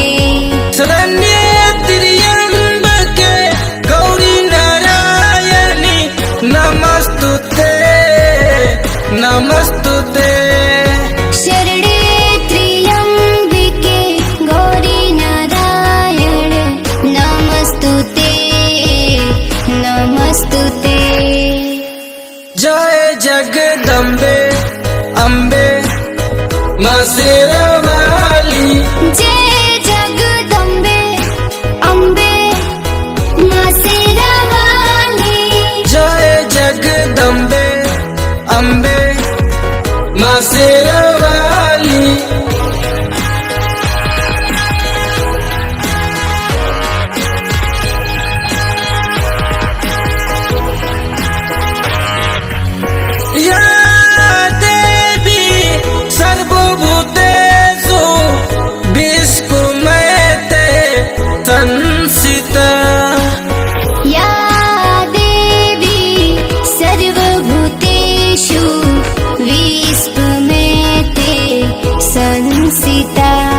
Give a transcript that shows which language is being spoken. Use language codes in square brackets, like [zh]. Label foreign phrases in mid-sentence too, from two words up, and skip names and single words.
[sa] शरण्ये त्र्यंबके गौरी नारायणी नमस्तुते नमस्तुते। शरणे त्र्यंबके गौरी नारायण नमस्तुते नमस्तुते। [hi] जय जगदम्बे अम्बे माँ शेरावाली। जय जगदम्बे अम्बे माँ शेरावाली। जय जगदम्बे अम्बे माँ शेरावाली। [sa] या देवी सर्वभूतेषु विश्वमयते संस्थिता। या देवी सर्वभूतेषु विश्वमेते संस्थिता।